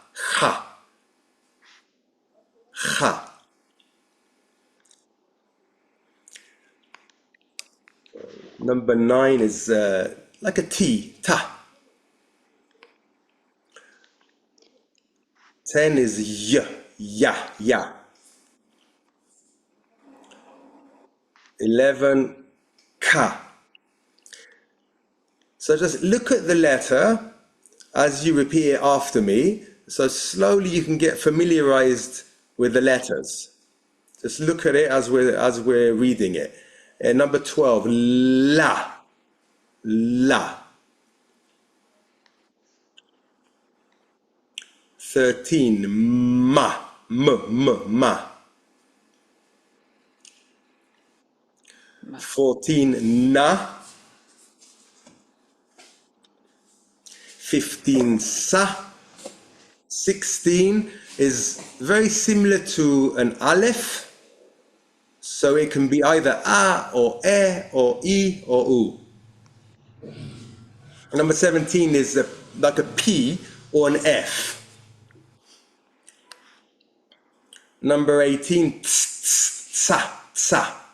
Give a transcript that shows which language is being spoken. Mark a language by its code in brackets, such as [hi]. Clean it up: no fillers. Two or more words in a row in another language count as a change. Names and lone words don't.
[en] Ha, ha, ha. Number 9 is like a T, ta. 10 is y, ya, ya. 11, ka. So just look at the letter as you repeat it after me. So slowly you can get familiarized with the letters. Just look at it as we're reading it. Number 12, la, la. 13, ma, ma. Ma. 14, na. 15, sa. 16 is very similar to an aleph. So it can be either a or e or I or u. Number 17 is like a P or an F. Number 18, ts, ts, tsa, tsa.